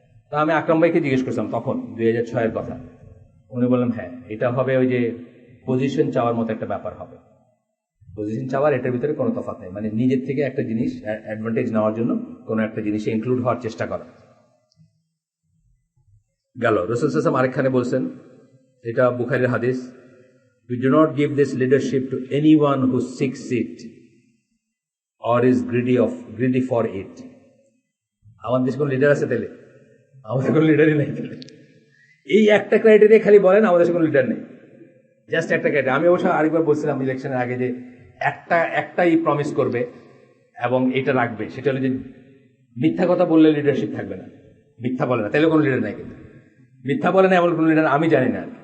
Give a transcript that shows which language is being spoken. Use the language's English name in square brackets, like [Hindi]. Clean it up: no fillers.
[Bangla] তা আমি আকরাম ভাইকে জিজ্ঞেস করছিলাম তখন 2006-এর কথা, উনি বললাম হ্যাঁ এটা হবে, ওই যে পজিশন চাওয়ার মতো একটা ব্যাপার হবে। পজিশন চাওয়ার এটার ভিতরে কোনো তফাৎ নেই, মানে নিজের থেকে একটা জিনিস অ্যাডভান্টেজ নেওয়ার জন্য কোনো একটা জিনিসে ইনক্লুড হওয়ার চেষ্টা করা। গেল। রাসূল সাল্লাল্লাহু আলাইহি ওয়াসাল্লাম আরেকখানে বলছেন, এটা বুখারীর হাদিস, [English] we do not give this leadership to anyone who seeks it or is greedy for it. [Bangla] আমাদের দেশে কোনো লিডার আছে তাহলে? আমাদের কোনো লিডারই নাই তাহলে। এই একটা ক্রাইটেরিয়া খালি বলেন, আমাদের দেশে কোনো লিডার নেই, জাস্ট একটা ক্রাইটেরিয়া। আমি অবশ্য আরেকবার বলছিলাম ইলেকশনের আগে যে একটাই প্রমিস করবে এবং এটা রাখবে, সেটা হলো যে মিথ্যা কথা বললে লিডারশিপ থাকবে না। মিথ্যা বলে না তাহলে কোনো লিডার নাই, কিন্তু মিথ্যা বলে না এমন কোনো লিডার আমি জানি না।